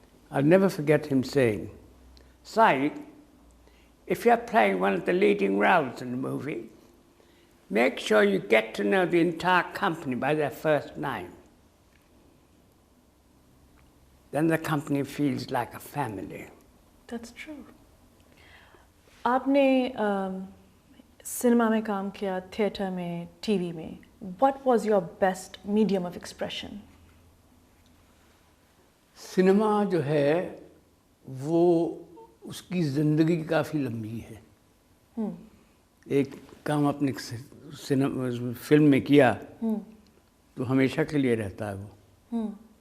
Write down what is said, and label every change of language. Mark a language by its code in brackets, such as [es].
[en] I'll never forget him saying, Saeed, if you're playing one of the leading roles in the movie, make sure you get to know the entire company by their first name. Then the company feels like a family. That's true. [hi] आपने cinema में काम किया, theatre में, TV में. [en] What was your best medium of expression? [hi] Cinema जो है वो उसकी ज़िंदगी काफ़ी लंबी है. एक काम अपने फिल्म में किया तो हमेशा के लिए रहता है वो.